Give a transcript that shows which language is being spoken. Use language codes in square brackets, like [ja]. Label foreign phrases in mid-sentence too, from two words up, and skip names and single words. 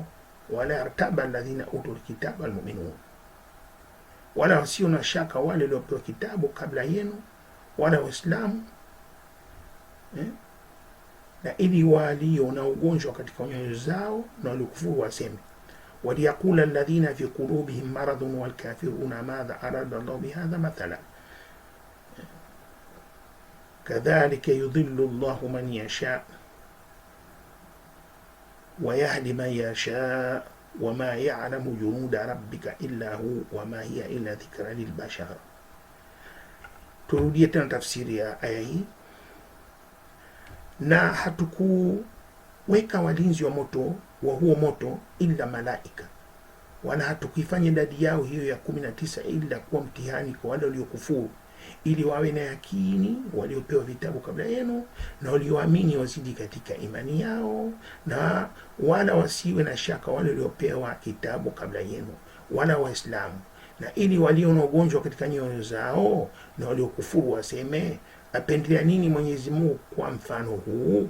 [ar] ولا يرتاب الذين أوتوا الكتاب والمؤمنون, [sw] wala wasio na shaka wale waliopewa kitabu kabla yenu, wala Waislamu, na ili walio na ugonjwa katika nyoyo zao na waliokufuru waseme, [ar] وليقول الذين في قلوبهم مرض والكافرون ماذا أراد الله بهذا مثلا كذلك يضل الله من يشاء ويهدي من يشاء وما يعلم جنود ربك إلا هو وما هي إلا ذكرى للبشر. [sw] Turudie tena tafsiri ya aya hii. Na hatukuweka walinzi wa huo moto illa malaika, wala hatukuifanya idadi yao hiyo ya 19 ila kuwa mtihani kwa wale waliokufuru, ili wawe na yakini waliopewa vitabu kabla yenu, na walioamini wazidi katika imani yao, na wala wasiwe na shaka wale waliopewa kitabu kabla yenu, wala Waislamu, na ili walio na ugonjwa katika nyoyo zao na waliokufuru waseme, apendelea nini Mwenyezi Mungu kwa mfano huu?